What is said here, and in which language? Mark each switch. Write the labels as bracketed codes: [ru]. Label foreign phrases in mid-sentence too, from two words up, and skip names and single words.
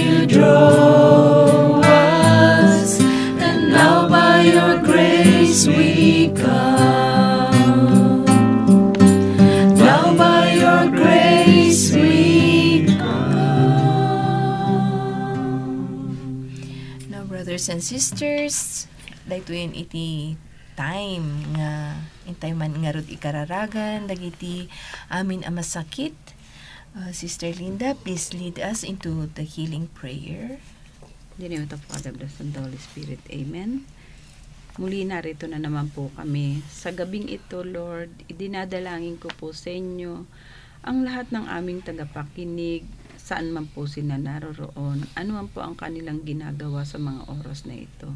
[en] draw us, and now by your grace we come. Now by your grace we come. Now, brothers and sisters, [ilo] daytoy iti time nga intay man nga rod ikararagan dagiti amin a masakit. [en] Sister Linda, please lead us into the healing prayer. In the name of the Father, the Son, and the Holy Spirit. Amen. [tl] Muli narito na naman po kami. Sa gabing ito, Lord, idinadalangin ko po sa inyo ang lahat ng aming tagapakinig, saan man po sila naroroon, ano man po ang kanilang ginagawa sa mga oras na ito.